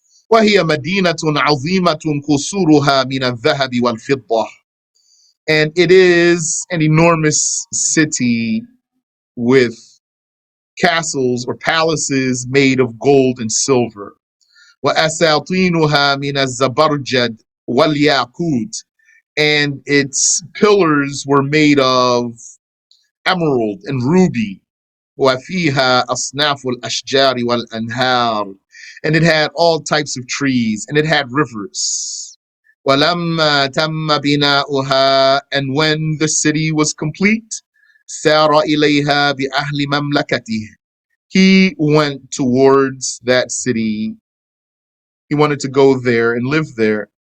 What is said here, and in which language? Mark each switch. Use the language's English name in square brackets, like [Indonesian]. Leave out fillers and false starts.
[Arabic] وهي مدينة عظيمة قصورها من الذهب والفضة. [English] And it is an enormous city with castles or palaces made of gold and silver. [Arabic] وأساطينها من الزبرجد والياقوت. [English] And its pillars were made of emerald and ruby. [Arabic] وفيها أصناف الأشجار والأنهار. [English] And it had all types of trees, and it had rivers. [Arabic] ولما تم بناؤها. [English] And when the city was complete, [Arabic] سار إليها بأهل مملكته. [English] He went towards that city. He wanted to go there and live there.